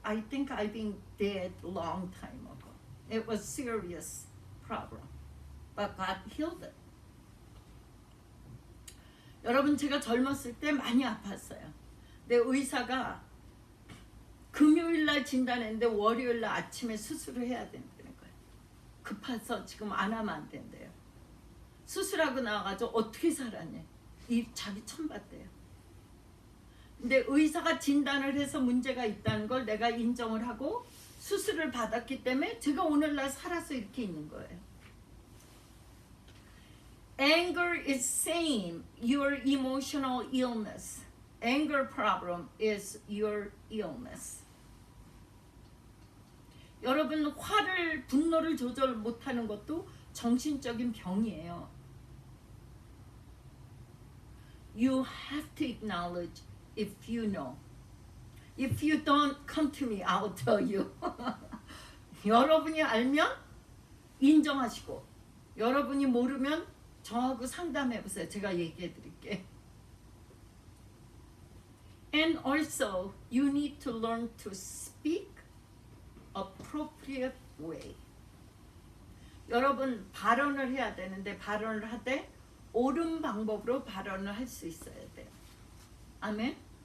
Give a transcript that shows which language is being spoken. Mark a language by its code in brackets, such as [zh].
[en] I think I've been dead long time ago. It was serious problem, but God healed it. [ko] 여러분, 제가 젊었을 때 많이 아팠어요. 내 의사가 금요일날 진단했는데 월요일날 아침에 수술을 해야 된다는 거예요. 급해서 지금 안 하면 안 된대요. 수술하고 나와가지고 어떻게 살았냐. 자기 처음 봤대요. 근데 의사가 진단을 해서 문제가 있다는 걸 내가 인정을 하고 수술을 받았기 때문에 제가 오늘날 살아서 이렇게 있는 거예요. [en] Anger is same your emotional illness. Anger problem is your illness. [ko] 여러분, 분노를 조절 못하는 것도 정신적인 병이에요. [en] You have to acknowledge if you know. If you don't, come to me, I'll tell you. [ko] 여러분이 알면 인정하시고, 여러분이 모르면 저하고 상담해보세요. 제가 얘기해드릴게. [en] And also, you need to learn to speak appropriate way. [ko] 여러분, 발언을 해야 되는데 발언을 할 때 옳은 방법으로 발언을 할 수 있어야 돼요. 아멘?